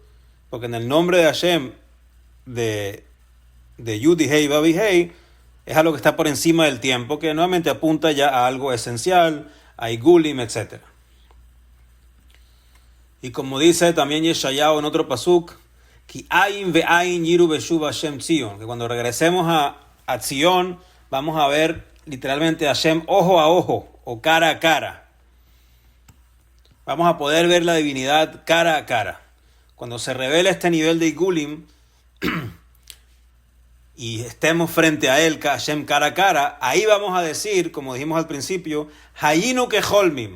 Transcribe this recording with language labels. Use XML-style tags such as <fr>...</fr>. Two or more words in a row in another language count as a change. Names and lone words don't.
<es>Porque en el nombre de Hashem, de Yud y Hei, Vav y Hei, es algo que está por encima del tiempo, que nuevamente apunta ya a algo esencial, a Igulim, etc. Y como dice también Yeshayahu en otro pasuk,</es> <he>כי עין בעין יראו בשוב השם ציון,</he> <es>que cuando regresemos a Tzion vamos a ver literalmente a Hashem ojo a ojo o cara a cara. Vamos a poder ver la divinidad cara a cara. Cuando se revela este nivel de Igulim y estemos frente a él, Hashem cara a cara, ahí vamos a decir, como dijimos al principio,</es> <he>היינו כחולמים.</he>